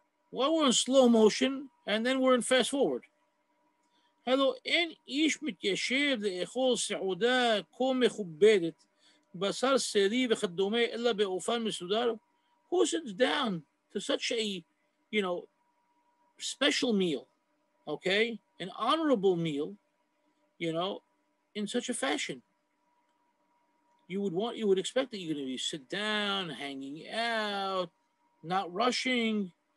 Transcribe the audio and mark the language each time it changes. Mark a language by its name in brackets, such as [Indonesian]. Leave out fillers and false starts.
[English] Why we're in slow motion and then we're in fast forward? [Hebrew] Hello, אין איש מתיישב לאכול סעודה כה מכובדת, בשר סרי וכדומה, אלא באופן מסודר. [English] Who sits down to such a, special meal, okay? An honorable meal, in such a fashion. You would expect that you're going to be sit down, hanging out, not rushing.